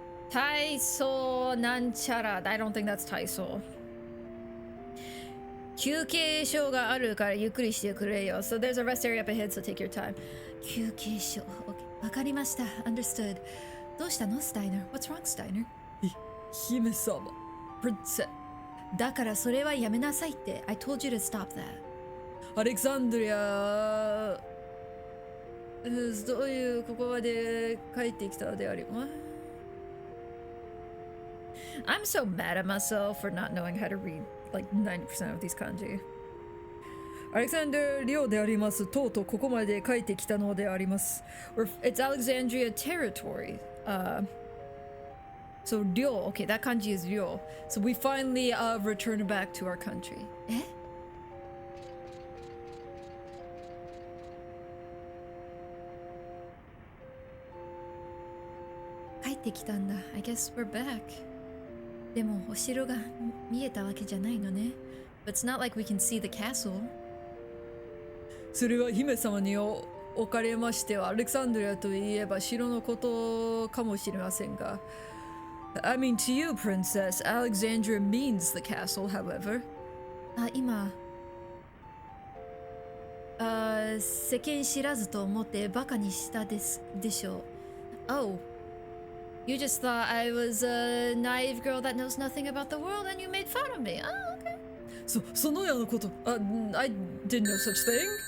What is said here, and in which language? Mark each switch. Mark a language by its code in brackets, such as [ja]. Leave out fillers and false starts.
[ja] 体操なんちゃら [en] I don't think that's 体操。 [ja] 休憩所があるからゆっくりしてくれよ。 [en] So there's a rest area up ahead, so take your time. [ja] 休憩所。 [en] Okay. [ja] わかりました。 [en] Understood. [ja] どうしたのスタイナー [en] What's wrong, Steiner? [ja] 姫様。 [en] Princess. [ja] だからそれはやめなさいって。 [en] I told you to stop that. アレクサンドリア。 [ja] どういうここまで帰ってきたであります。 [en] I'm so mad at myself for not knowing how to read like 90% of these kanji. [ja] アレクサンダー・リオであります。とうとうここまで帰ってきたのであります。 [en] It's Alexandria territory. So 領 okay, that kanji is 領 So we finally returned back to our country. [ja] え? 帰ってきたんだ. [en] I guess we're back. [ja] でもお城が見えたわけじゃないのね。 [en] But it's not like we can see the castle. [ja] それは姫様におかれましてはアレクサンドリアといえば城のことかもしれませんが [en] I mean to you, princess, Alexandria means the castle, however. [ja] 今世間知らずと思ってバカにしたでしょう [en] Oh, you just thought I was a naive girl that knows nothing about the world and you made fun of me. Oh, okay. [ja] そのようなこと [en] I didn't know such thing.